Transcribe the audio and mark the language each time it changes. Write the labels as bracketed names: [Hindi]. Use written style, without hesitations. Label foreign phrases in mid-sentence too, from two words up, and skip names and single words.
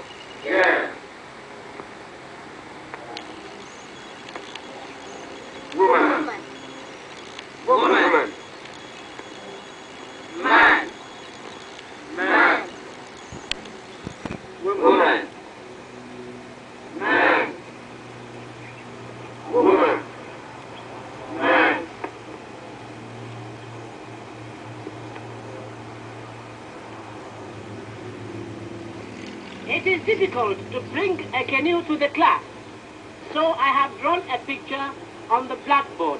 [English] Girl. Woman. Woman. Man. Man. Woman. Man. Woman. Man. It is difficult to bring a canoe to the class, so I have drawn a picture on the blackboard.